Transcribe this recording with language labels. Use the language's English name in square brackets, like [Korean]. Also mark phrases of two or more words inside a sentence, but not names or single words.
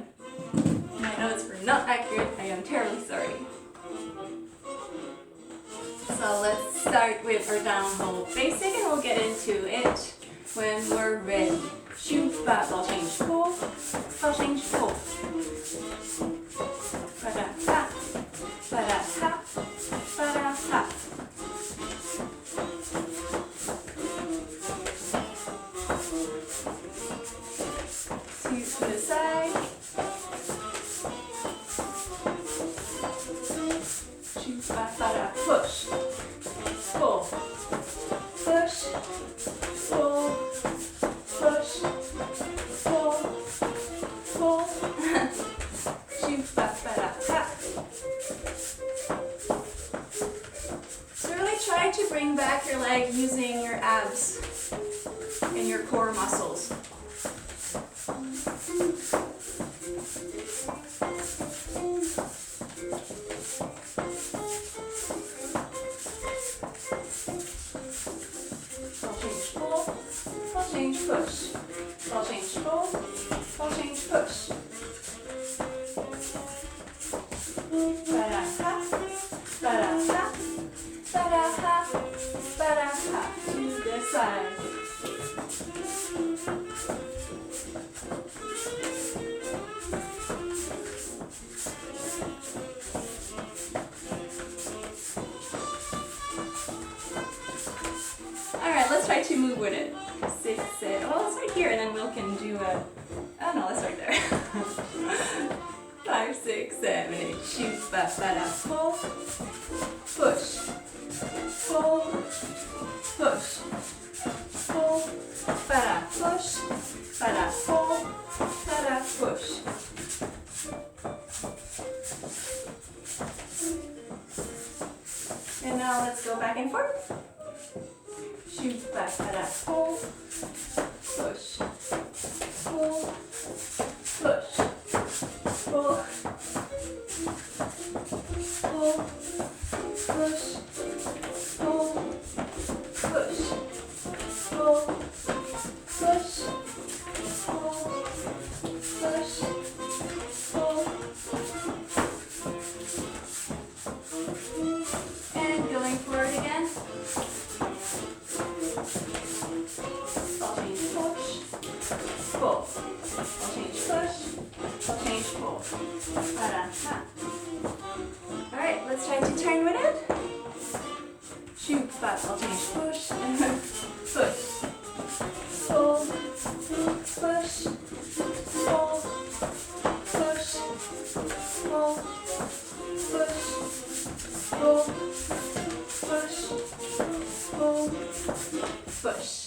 [English] My notes were not accurate. I am terribly sorry. So let's start with our downhold basic and we'll get into it when we're ready. Shoot, bop, I'll change full, I'll change full. Ba-da-ha, ba-da-ha, ba-da-ha. Two to the side. Shoot, bop, ba-da, push, pull, push, pull, push, pull, pull. Shoot, bop, ba-da, ha. So really try to bring back your leg using your abs and your core muscles. I'll change push. I'll change pull. I'll change push. Ba-da-ha, ba-da-ha, ba-da-ha, ba-da-ha. To the side. Alright, let's try to move with it. 6, 7. Well, let's start here and then we can do a. Oh no, let's start there. 5, 6, 7, 8. Shoot, ba, ba, da, pull, push, pull, push, pull, ba, da, push, ba, da, pull, ba, da, push. And now let's go back and forth. Shoot, back, ba-da, pull, push, pull, push, pull, pull, push, pull, push, pull, push, pull, push, pull. And going forward again. I'll change push, pull. I'll change push, I'll change pull. Ba-da-ha. Alright, let's try to turn with it. Shoot, but I'll change push, push, pull, push, pull, push, pull, push, pull, push, pull, push.